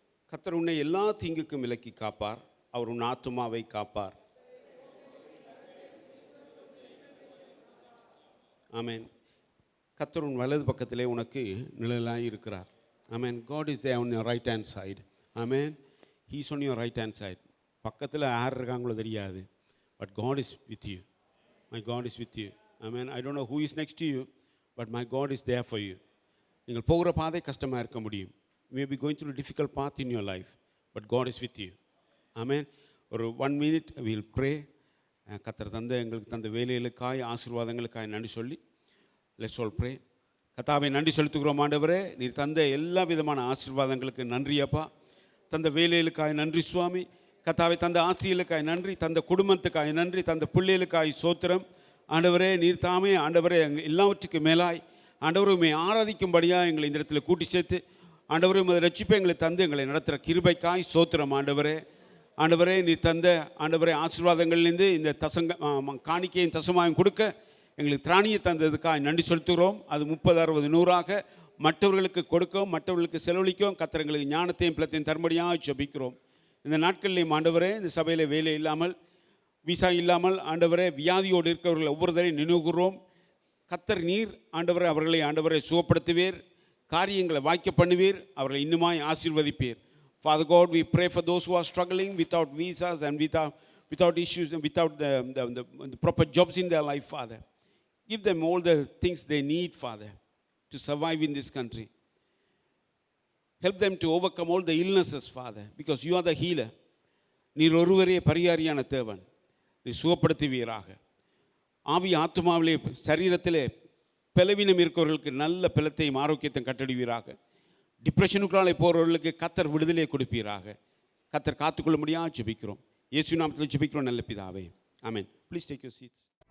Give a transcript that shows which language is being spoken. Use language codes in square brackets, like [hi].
[ta] கர்த்தர் உன்னை எல்லா தீங்குக்கும் விலக்கி காப்பார், அவர் உன் ஆத்துமாவை காப்பார். ஆமென். கர்த்தர் உன் வலது பக்கத்திலே உனக்கு நிழலாய் இருக்கிறார். ஆமென். [en] God is there on your right hand side. Amen. He is on your right hand side. [ta] பக்கத்தில் யார் இருக்காங்களோ தெரியாது, [en] but God is with you. My God is with you. Amen. I don't know who is next to you, but my God is there for you. [ta] நீங்கள் போகிற பாதை கஷ்டமாக இருக்க முடியும். [en] You may be going through a difficult path in your life, but God is with you. Amen. ஒரு 1 minute we will pray. [ta] கர்த்தர் எங்களுக்கு தந்த வேலைகளுக்காய் ஆசீர்வாதங்களுக்காய் நன்றி சொல்லி [en] let's all pray. [ta] கர்த்தாவே நன்றி செலுத்துகிறோம் ஆண்டவரே. நீர் தந்த எல்லா விதமான ஆசீர்வாதங்களுக்கு நன்றி அப்பா. தந்த வேலைகளுக்காய் நன்றி சுவாமி. கர்த்தாவே தந்த ஆசீர்களுக்காய் நன்றி, தந்த குடும்பத்துக்காய் நன்றி, தந்த பிள்ளைகளுக்காய் சோத்திரம் ஆண்டவரே. நீர் தாமே ஆண்டவரே எல்லாவற்றுக்கும் மேலாய் ஆண்டவரை உம்மை ஆராதிக்கும்படியாக எங்களை இந்த இடத்துல கூட்டி சேர்த்து ஆண்டவரே உமது ரட்சிப்பை எங்களை தந்து எங்களை நடத்துகிற கிருபைக்காய் சோத்திரம் ஆண்டவரே. ஆண்டவரே நீர் தந்த ஆண்டவரே ஆசீர்வாதங்கள்லேருந்து இந்த காணிக்கையும் தசமாயும் கொடுக்க எங்களுக்கு திராணியை தந்ததுக்காக நன்றி செலுத்துகிறோம். அது 30, 60, 100ஆக மற்றவர்களுக்கு கொடுக்கவும் மற்றவர்களுக்கு செலவழிக்கவும் கர்த்தர் எங்களுக்கு ஞானத்தையும் பிளத்தையும் தரும்படியாக ஜெபிக்கிறோம். இந்த நாட்களிலேயும் ஆண்டவரே இந்த சபையில் வேலை இல்லாமல் விசா இல்லாமல் ஆண்டவரே வியாதியோடு இருக்கிறவர்கள் ஒவ்வொருத்தரையும் நினைவுகிறோம். கர்த்தர் நீர் ஆண்டவரே அவர்களை ஆண்டவரை சுகப்படுத்துவீர், காரியங்களை வாய்க்க பண்ணுவீர், அவர்களை இன்னுமாய் ஆசீர்வதிப்பீர். [en] Father God, we pray for those who are struggling without visas and without issues and without the proper jobs in their life, Father. Give them all the things they need, Father, to survive in this country. Help them to overcome all the illnesses, Father, because you are the healer. [ta] நீர் ஒருவரே பரிகாரியான தேவன். நீர் சுகப்படுத்துவீராக. ஆவி ஆத்துமாவிலே சரீரத்திலே பலவீனம் இருக்கிறவர்களுக்கு நல்ல பலத்தையும் ஆரோக்கியத்தையும் கட்டடுவீராக. டிப்ரெஷனுக்குள்ளாலே போகிறவர்களுக்கு கத்தர் விடுதலை கொடுப்பீராக. கத்தர் காத்துக்கொள்ள முடியாது ஜெபிக்கிறோம். இயேசு நாமத்தில் ஜெபிக்கிறோம் நல்ல பிதாவே. ஆமென். [en] Please take your seats.